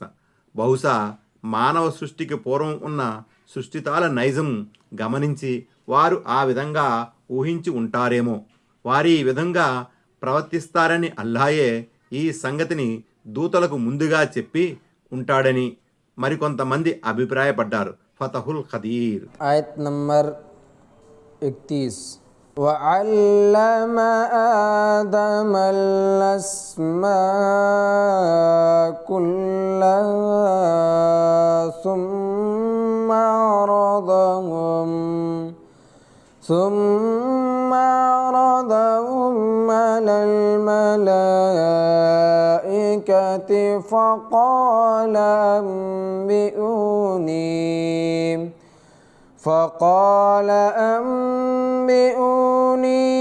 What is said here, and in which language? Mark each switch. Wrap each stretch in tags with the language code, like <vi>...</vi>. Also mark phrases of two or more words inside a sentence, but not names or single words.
<te>బహుశా మానవ సృష్టికి పూర్వం ఉన్న సృష్టితాల నైజం గమనించి వారు ఆ విధంగా ఊహించి ఉంటారేమో. వారి ఈ విధంగా ప్రవర్తిస్తారని అల్లాయే ఈ సంగతిని దూతలకు ముందుగా చెప్పి ఉంటాడని మరికొంతమంది అభిప్రాయపడ్డారు. ఫతహుల్ ఖదీర్. ఆయత్ నంబర్ 31.</te> <ar>وعلم آدم الأسماء كلها ثم عرضهم على الملائكة فقال أنبئوني</ar>